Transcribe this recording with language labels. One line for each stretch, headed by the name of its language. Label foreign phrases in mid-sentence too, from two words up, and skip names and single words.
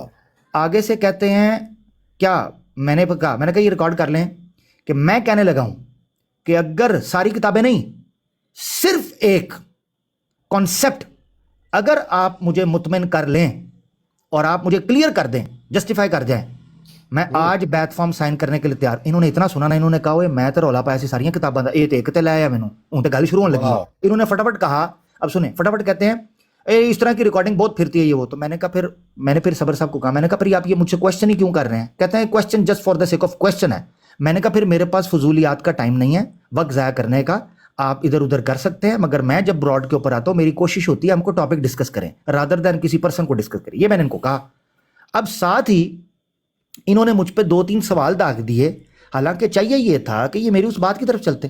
Urdu: آگے سے کہتے ہیں کیا, میں نے کہا یہ ریکارڈ کر لیں کہ میں کہنے لگا ہوں کہ اگر ساری کتابیں نہیں, صرف ایک کانسیپٹ اگر آپ مجھے مطمئن کر لیں اور آپ مجھے کلیئر کر دیں, جسٹیفائی کر جائیں, میں آج بیت
English: form sign
Urdu: کرنے کے لیے تیار. انہوں نے اتنا سنا نا, انہوں نے کہا
Punjabi: اوے میں تو رولا پایا سی ساری کتاباں دا, یہ تے لے آیا مینوں, ان تے گل شروع ہونے لگی.
Urdu: انہوں نے فٹافٹ کہا, اب سنیں, فٹافٹ کہتے ہیں اس طرح کی ریکارڈنگ بہت پھرتی ہے یہ وہ. تو میں نے کہا میں نے پھر صبر صاحب کو کہا, میں نے کہا پھر آپ یہ مجھ سے کوشچن ہی کیوں کر رہے ہیں. کہتے ہیں
English: question just for the sake of question ہے.
Urdu: میں نے کہا پھر میرے پاس فضولیات کا ٹائم نہیں ہے وقت ضائع کرنے کا, آپ ادھر ادھر کر سکتے ہیں, مگر میں جب براڈ کے اوپر آتا ہوں میری کوشش ہوتی ہے ہم کو
English: topic discuss
Urdu: کریں
English: rather than
Urdu: کسی پرسن کو ڈسکس کریں. یہ میں نے ان کو کہا. اب ساتھ ہی انہوں نے مجھ پہ 2-3 سوال داغ دیے, حالانکہ چاہیے یہ تھا کہ یہ میری اس بات کی طرف چلتے.